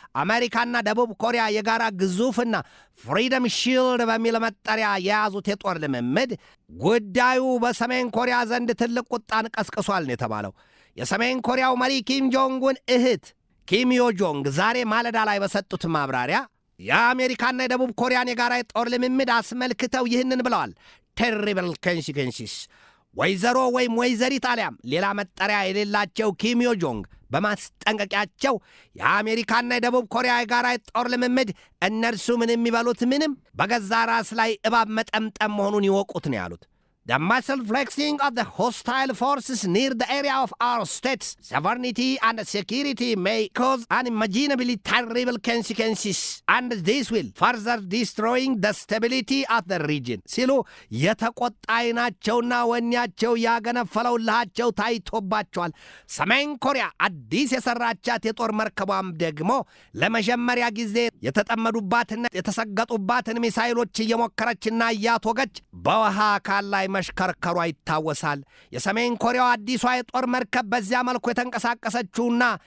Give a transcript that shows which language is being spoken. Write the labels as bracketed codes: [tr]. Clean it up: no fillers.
[am] አሜሪካና ደቡብ ኮሪያ የጋራ ግዙፍና ፍሪደም ሺልድ በሚል መጠሪያ የያዙት የጦር ልምምድ ጉዳዩ በሰሜን ኮሪያ ዘንድ ትልቅ ቁጣን ቀስቅሷል ነው የተባለው። የሰሜን ኮሪያው መሪ ኪም ጆንጉን እህት ኪም ዮ ጆንግ ዛሬ ማለዳ ላይ በሰጡት ማብራሪያ የአሜሪካና የደቡብ ኮሪያን የጋራ የጦር ልምምድ አስመልክተው ይህንን ብለዋል። [en] terrible consequences [am] ወይዘሮ ወይም ወይዘሪት አሊያም ሌላ መጠሪያ የሌላቸው ኪም ዮ ጆንግ በማስጠንቀቂያቸው የአሜሪካና የደቡብ ኮሪያ የጋራ ጦር ልምምድ እነርሱ ምንም የሚበሉት ምንም በገዛ ራስ ላይ እባብ መጠምጠም መሆኑን ይወቁት ነው ያሉት። [en] The muscle flexing of the hostile forces near the area of our state's sovereignty and security may cause unimaginably terrible consequences, and this will further destroying the stability of the region. [am] ሲሉ የተቆጣ አይናቸውና ወኔያቸው ያገነፈለው ልሃቸው ታይቶባቸዋል። ሰሜን ኮሪያ አዲስ የሰራቻት የጦር መርከቧም ደግሞ ለመጀመሪያ ጊዜ የተጠመዱባትና የተሰገጡባትን ሚሳይሎች እየሞከረችና እያቶገች በውሃ አካል ላይ መሽከርከሯ ይታወሳል። የሰሜን ኮሪያው አዲሷ የጦር መርከብ በዚያ መልኩ የተንቀሳቀሰችውና